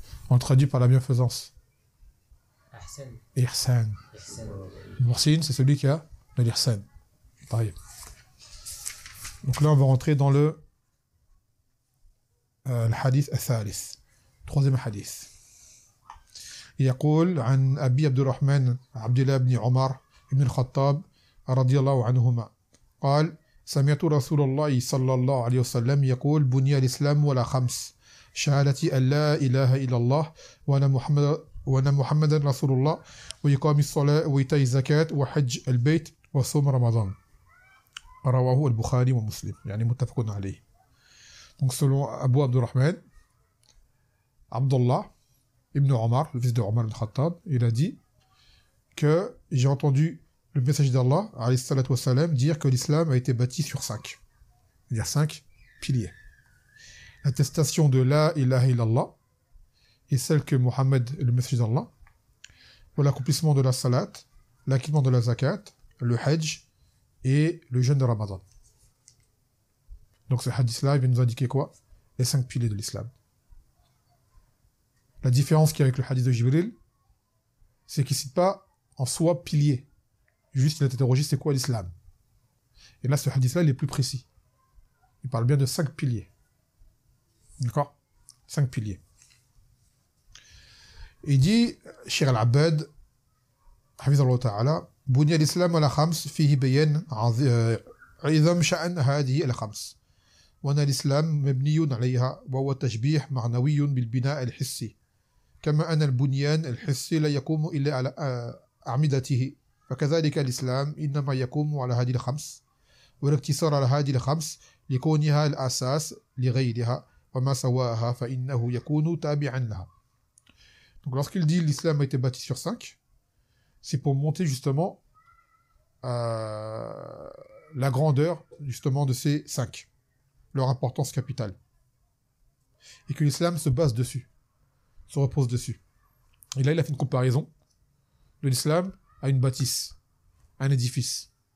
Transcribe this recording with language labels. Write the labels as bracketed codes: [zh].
[fr] On le traduit par la bienfaisance. Ahsan. Ihsan. Ihsan. Muhsin, c'est celui qui a de l'ihsan. Pareil. Donc là, on va rentrer dans le hadith al-thalith. 3e hadith. [ar] يقول عن أبي عبد الرحمن عبد الله بن عمر بن الخطاب رضي الله عنهما قال سمعت رسول الله صلى الله عليه وسلم يقول بني الإسلام ولا خمس شهادة أن لا إله إلا الله وأن محمدا رسول الله وإقام الصلاة وإيتاء الزكاة وحج البيت وصوم رمضان. رواه البخاري ومسلم يعني متفق عليه. [fr] Donc selon Abu Abdurrahman, Abdullah ibn Omar, le fils de Omar ibn Khattab, il a dit que j'ai entendu le messager d'Allah, [ar] alayhi salatu wassalam, [fr] dire que l'islam a été bâti sur 5. C'est-à-dire 5 piliers. L'attestation de la ilaha illallah et celle que Mohammed est le messager d'Allah, pour l'accomplissement de la salat, l'acquittement de la zakat, le hajj et le jeûne de Ramadan. Donc ce hadith-là, il vient nous indiquer quoi? Les 5 piliers de l'islam. La différence qu'il y a avec le hadith de Jibril, c'est qu'il ne cite pas en soi pilier. Juste, il a interrogé c'est quoi l'islam. Et là, ce hadith-là, il est plus précis. Il parle bien de 5 piliers. D'accord? 5 piliers. Il dit, [ar] Cheikh Al-Abbad, Hafizallahu Ta'ala, بني الإسلام على 5 فيه بيان عظم شأن هذه الخمس وأن الإسلام مبني عليها وهو تشبيه معنوي بالبناء الحسي كما أن البنيان الحسي لا يقوم إلا على أعمدته فكذلك الإسلام إنما يقوم على هذه الخمس والاقتصار على هذه الخمس لكونها الأساس لغيرها وما سواها فإنه يكون تابعا لها. [fr] Donc lorsqu'il dit l'islam a été bâti sur 5, c'est pour monter justement la grandeur justement de ces 5, leur importance capitale. Et que l'islam se base dessus, se repose dessus. Et là, il a fait une comparaison de l'islam à une bâtisse, un édifice.